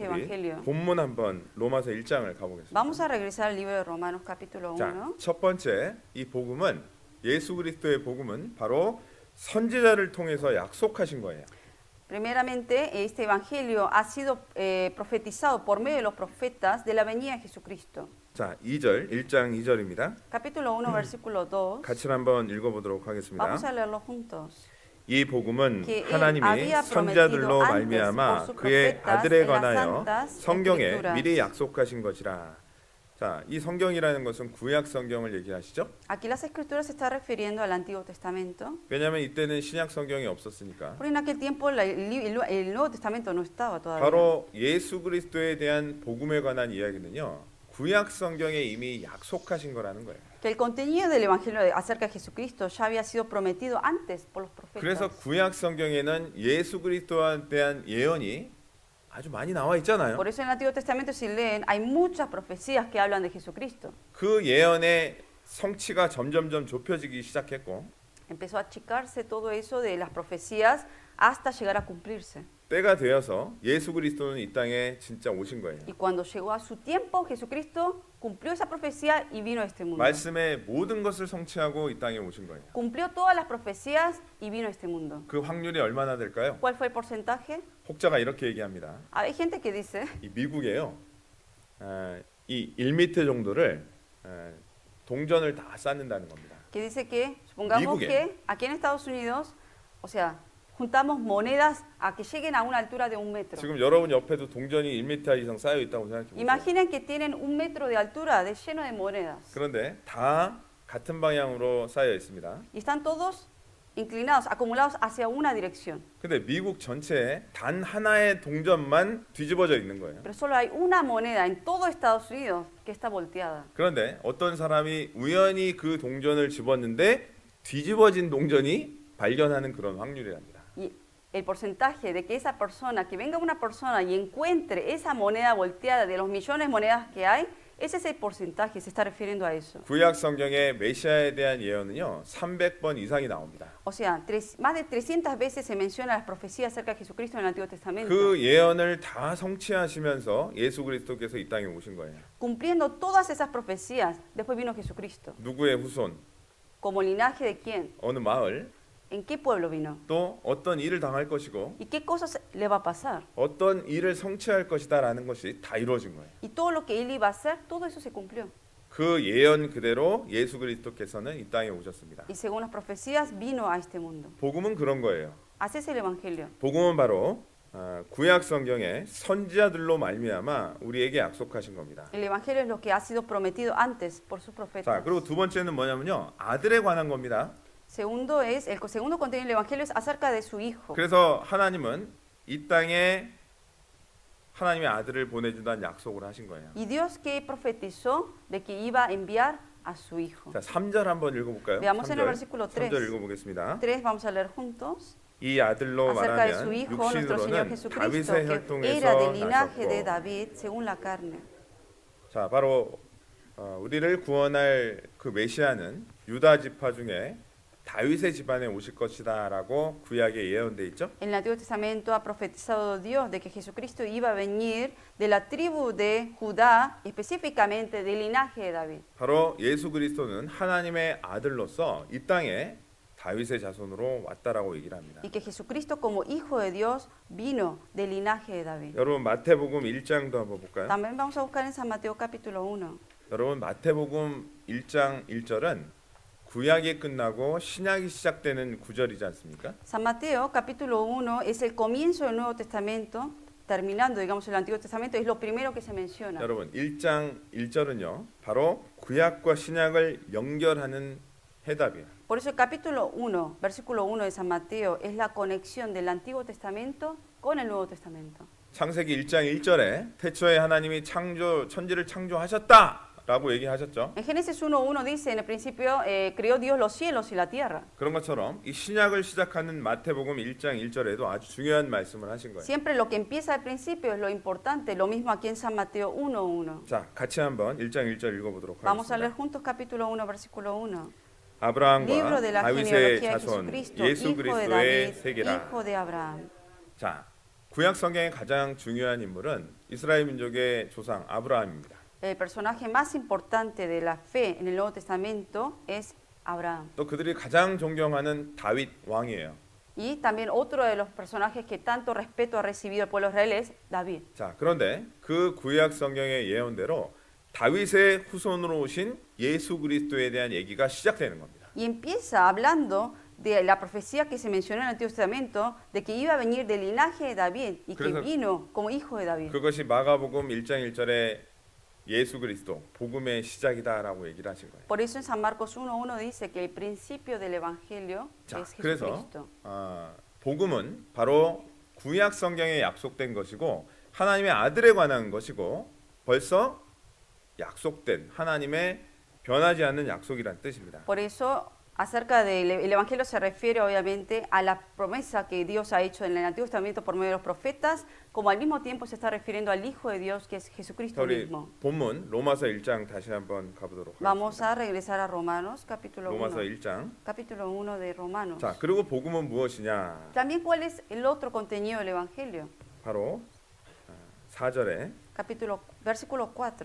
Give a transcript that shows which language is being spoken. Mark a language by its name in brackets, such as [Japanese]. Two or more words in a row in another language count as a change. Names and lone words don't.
[Korean] 우리 [Spanish] evangelio. [Korean] 본문 한번 로마서 1장을 가보겠습니다. [Spanish] Vamos a regresar al libro de Romanos capítulo 1. [Korean] 자, 첫 번째 이 복음은 예수 그리스도의 복음은 바로 선지자를 통해서 약속하신 거예요. [Spanish] Primeramente, este evangelio ha sido profetizado por medio de los profetas de la venida de Jesucristo. [Korean] 자, 1장 2절입니다. [Spanish] Capítulo 1, versículo 2. [Korean] 같이 한번 읽어보도록 하겠습니다. [Spanish] Vamos a leerlo juntos. [Korean] 이 복음은 [Spanish] que él [Korean] 하나님이 [Spanish] había [Korean] 선지자들로 [Spanish] prometido antes [Korean] 말미암아 [Spanish] por sus [Korean] 그의 [Spanish] profetas [Korean] 아들에 [Spanish] en las [Korean] 관하여 [Spanish] santas [Korean] 성경에 [Spanish] escrituras. [Korean] 미리 약속하신 것이라. 자, 이 성경이라는 것은 구약 성경을 얘기하시죠? [Spanish] Aquí las escrituras se está refiriendo al Antiguo Testamento. [Korean] 왜냐하면 이때는 신약 성경이 없었으니까. [Spanish] Porque en aquel tiempo el Nuevo Testamento no estaba todavía. [Korean] 바로 예수 그리스도에 대한 복음에 관한 이야기는요. 구약 성경에 이미 약속하신 거라는 거예요. [Spanish] Que el contenido del Evangelio acerca de Jesucristo ya había sido prometido antes por los [Korean] 그래서 [Spanish] profetas. [Korean] 구약 성경에는 예수 그리스도에 대한 예언이 아주 많이 나와 있잖아요. [Spanish] Por eso en el Antiguo Testamento, si leen, hay muchas profecías que hablan de Jesucristo. [Korean] 그 예언의 성취가 점점점 좁혀지기 시작했고 [Spanish] Empezó a achicarse todo eso de las profecías hasta llegar a cumplirse. [Korean] 때가 되어서 예수 그리스도는 이 땅에 진짜 오신 거예요. [Spanish] Y cuando llegó a su tiempo, Jesucristo cumplió esa profecía y vino a este mundo. [Korean] 말씀의 모든 것을 성취하고 이 땅에 오신 거예요. [Spanish] Cumplió todas las profecías y vino a este mundo. [Korean] 그 확률이 얼마나 될까요? [Spanish] ¿Cuál fue el porcentaje? [Korean] 혹자가 이렇게 얘기합니다. [Spanish] Hay gente que dice [Korean] 이 미국에요. 이 1m 정도를 동전을 다 쌓는다는 겁니다. [Spanish] que dice que, supongamos [Korean] 미국에. [Spanish] que aquí en Estados Unidos, o sea, juntamos monedas a que lleguen a una altura de 1 metro. [Korean] 지금 여러분 옆에도 동전이 1m 이상 쌓여 있다고 생각해 보세요. [Spanish] Imaginen que tienen 1 metro de altura lleno de monedas [Korean] 그런데 다 같은 방향으로 쌓여 있습니다. [Spanish] y están todos inclinados, acumulados hacia una dirección. [Korean] 근데 미국 전체에 단 하나의 동전만 뒤집어져 있는 거예요. [Spanish] Pero solo hay una moneda en todo Estados Unidos que está volteada. [Korean] 그런데 어떤 사람이 우연히 그 동전을 집었는데 뒤집어진 동전이 발견하는 그런 확률이랍니다. [Spanish] Y el porcentaje de que esa persona, que venga una persona y encuentre esa moneda volteada de los millones de monedas que hay, ese es el porcentaje, se está refiriendo a eso. [Korean] 구약 성경의 메시아에 대한 예언은요 300번 이상이 나옵니다. [Spanish] O sea, más de 300 veces se menciona las profecías acerca de Jesucristo en el Antiguo Testamento. [Korean] 그 예언을 다 성취하시면서 예수 그리스도께서 이 땅에 오신 거예요. [Spanish] Cumpliendo todas esas profecías, después vino Jesucristo. [Korean] 누구의 후손, [Spanish] ¿Como linaje de quién? [Korean] 어느 마을, [Spanish] ¿En qué pueblo vino? [Korean] 또 어떤 일을 당할 것이고 [Spanish] ¿Y qué cosas le va a pasar? [Korean] 어떤 일을 성취할 것이다라는 것이 다 이루어진 거예요. [Spanish] Y todo lo que él iba a hacer, todo eso se cumplió. [Korean] 그 예언 그대로 예수 그리스도께서는 이 땅에 오셨습니다. [Spanish] Y según las profecías, vino a este mundo. [Korean] 복음은 그런 거예요. [Spanish] Así es el Evangelio. [Korean] 복음은 바로 구약 성경의 선지자들로 말미암아 우리에게 약속하신 겁니다. [Spanish] El Evangelio es lo que ha sido prometido antes por sus [Korean] 자, [Spanish] profetas. [Korean] 그리고 두 번째는 뭐냐면요. 아들에 관한 겁니다. [Spanish] Segundo es, el segundo contenido del Evangelio es acerca de su Hijo. [Korean] 그래서 하나님은 이 땅에 하나님의 아들을 보내준다는 약속을 하신 거예요. [Spanish] Y Dios que profetizó de que iba a enviar a su Hijo. [Korean] 자, 3절 한번 읽어볼까요? [Spanish] Veamos en el versículo 3. [Korean] 3절 읽어보겠습니다. [Spanish] 3 vamos a leer juntos. [Korean] 이 아들로 [Spanish] Acerca de su [Korean] 말하면 [Spanish] Hijo, nuestro Señor [Korean] 육신으로는 [Spanish] Jesucristo, [Korean] 다윗의 [Spanish] que [Korean] 혈통에서 [Spanish] era del linaje de [Korean] 나셨고 [Spanish] David según la carne. [Korean] 자, 바로 우리를 구원할 그 메시아는 유다 지파 중에 다윗의 집안에 오실 것이다라고 구약에 예언돼 있죠. [Spanish] En el Antiguo Testamento ha profetizado Dios de que Jesucristo iba a venir de la tribu de Judá, específicamente del linaje de David. [Korean] 바로 예수 그리스도는 하나님의 아들로서 이 땅에 다윗의 자손으로 왔다라고 얘기를 합니다. [Spanish] Y que Jesucristo como Hijo de Dios vino del linaje de David. [Korean] 여러분 마태복음 1장도 한번 볼까요? [Spanish] También vamos a buscar en San Mateo capítulo 1. [Korean] 여러분 마태복음 1장 1절은 구약이 끝나고 신약이 시작되는 구절이지 않습니까? [Spanish] San Mateo capítulo 1 es el comienzo del Nuevo Testamento, terminando, digamos, el Antiguo Testamento, es lo primero que se menciona. [Korean] 여러분 1장 1절은요. 바로 구약과 신약을 연결하는 해답이에요. [Spanish] Por eso el capítulo 1, versículo 1 de San Mateo es la conexión del Antiguo Testamento con el Nuevo Testamento. [Korean] 창세기 1장 1절에 태초에 하나님이 천지를 창조하셨다라고 얘기하셨죠. [Spanish] En Génesis 1:1 dice, en el principio creó Dios los cielos y la tierra. [Korean] 그런 것처럼 이 신약을 시작하는 마태복음 1장 1절에도 아주 중요한 말씀을 하신 거예요. [Spanish] Siempre lo que empieza al principio es lo importante, lo mismo aquí en San Mateo 1:1. [Korean] 자, 같이 한번 1장 1절 읽어보도록 [Spanish] Vamos a leer [Korean] 하겠습니다. [Spanish] juntos capítulo 1, versículo 1. [Korean] 아브라함과 [Spanish] Libro de la [Korean] 다윗의 [Spanish] genealogía de [Korean] 자손 [Spanish] Jesucristo, [Korean] 예수 [Spanish] hijo de [Korean] 그리스도의 [Spanish] David, [Korean] 세계라. [Spanish] hijo de Abraham. [Korean] 자, 구약 성경의 가장 중요한 인물은 이스라엘 민족의 조상 아브라함입니다. [Spanish] El personaje más importante de la fe en el Nuevo Testamento es Abraham. [Korean] 또 그들이 가장 존경하는 다윗 왕이에요. [Spanish] Y también otro de los personajes que tanto respeto ha recibido el pueblo de Israel es David. [Korean] 자, 그런데 그 구약 성경의 예언대로 다윗의 후손으로 오신 예수 그리스도에 대한 얘기가 시작되는 겁니다. [Spanish] Y empieza hablando de la profecía que se mencionó en el Antiguo Testamento de que iba a venir del linaje de David y que [Korean] 그래서 [Spanish] vino como hijo de David. [Korean] 그것이 마가복음 1장 1절에 예수 그리스도 복음의 시작이다라고 얘기를 하신 거예요. [Spanish] Por eso en San Marcos 1:1 dice que el principio del evangelio [Korean] 자, [Spanish] es [Korean] 그래서 [Spanish] Jesucristo. [Korean] 복음은 바로 구약 성경에 약속된 것이고 하나님의 아들에 관한 것이고 벌써 약속된 하나님의 변하지 않는 약속이란 뜻입니다. [Spanish] Por eso acerca del el evangelio se refiere obviamente a la promesa que Dios ha hecho en el Antiguo Testamento por medio de los profetas, como al mismo tiempo se está refiriendo al Hijo de Dios que es Jesucristo [Korean] 우리 [Spanish] mismo. [Korean] 본문 로마서 1장 다시 한번 가보도록 [Spanish] Vamos [Korean] 하겠습니다. [Spanish] a regresar a Romanos capítulo [Korean] 로마서 1. 1장. [Spanish] Capítulo 1 de Romanos. [Korean] 자, 그리고 복음은 무엇이냐? [Spanish] También cuál es el otro contenido del evangelio. [Korean] 바로 4절에 [Spanish] Capítulo versículo 4.